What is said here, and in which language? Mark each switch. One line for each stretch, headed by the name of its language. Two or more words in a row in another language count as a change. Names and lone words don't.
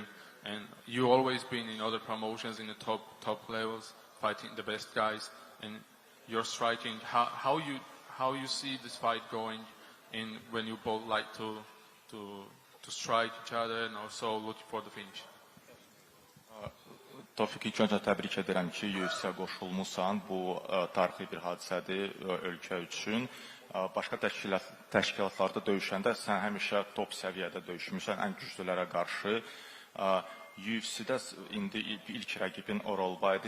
English: And you always been in other promotions in the top levels, fighting the best guys. And you're striking. How you see this fight going? in when you both like to strike each other and also looking for the finish?
Azerbaijani: Tofiq, ilk öncə təbrik edirəm ki, UFC-yə qoşulmusan. Bu tarixi bir hadisədir ölkə üçün. Başqa təşkilatlarda döyüşəndə sən həmişə top səviyyədə döyüşmüsən, ən güclülərə qarşı. UFC-də indi ilk rəqibin Orolbaydı.